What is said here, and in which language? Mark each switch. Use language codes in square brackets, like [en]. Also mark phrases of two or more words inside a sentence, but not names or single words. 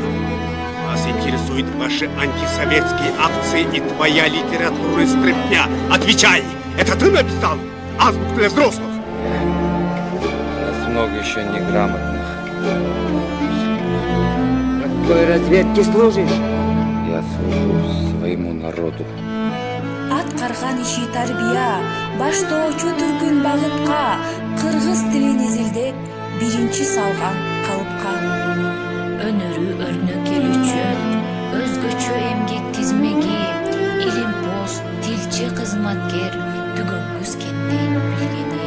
[ru] Вас интересуют ваши антисоветские акции и твоя литература из стряпня. Отвечай! Это ты написал? Азбуку для взрослых? Нас много еще неграмотных. Какой разведке служишь? Я служу своему народу. [ky] Аткарган иши тарбия, баштоочу түркүн багытка, кыргыз тилин изилдеп, биринчи салган калыпка. Өнөрү өрнөк эл үчүн өзгөчө эмгек тизмеги, илимпоз, тилчи кызматкер, түгөнгүс кенден билгени.